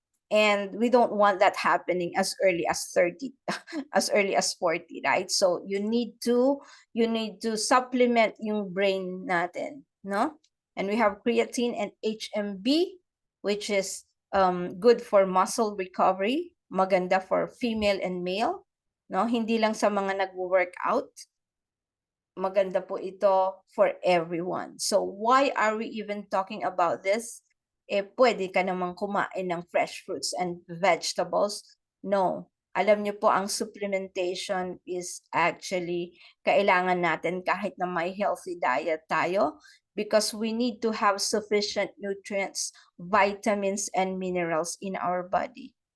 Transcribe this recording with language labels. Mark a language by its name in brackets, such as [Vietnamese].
[English] And we don't want that happening as early as 30, as early as 40, right? So you need to supplement [Filipino] yung brain natin, no? [English] And we have creatine and HMB, which is good for muscle recovery, maganda for female and male, no? [Filipino] Hindi lang sa mga nagwo-workout. Maganda po ito for everyone. [English] So why are we even talking about this? [Filipino] Pwede ka namang kumain ng fresh fruits and vegetables. [English] No. [Filipino] Alam niyo po, ang supplementation [English] is actually [Filipino] kailangan natin kahit na may healthy diet tayo [English] because we need to have sufficient nutrients, vitamins, and minerals in our body.